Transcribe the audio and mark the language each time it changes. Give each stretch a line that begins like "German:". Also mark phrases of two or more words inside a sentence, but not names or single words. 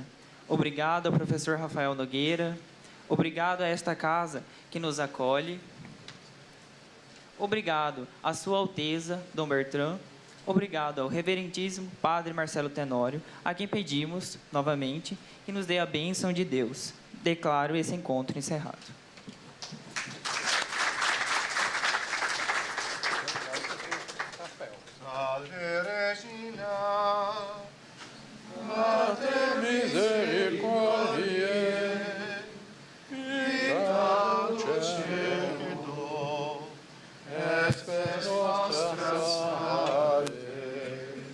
Portuguese: Obrigado ao professor Rafael Nogueira. Obrigado a esta casa que nos acolhe. Obrigado à Sua Alteza, Dom Bertrand. Obrigado ao reverendíssimo Padre Marcelo Tenório, a quem pedimos, novamente, que nos dê a bênção de Deus. Declaro esse encontro encerrado.
Latin: Salve Regina, Mater misericordiae, vita dulcedo, espes nostra salve.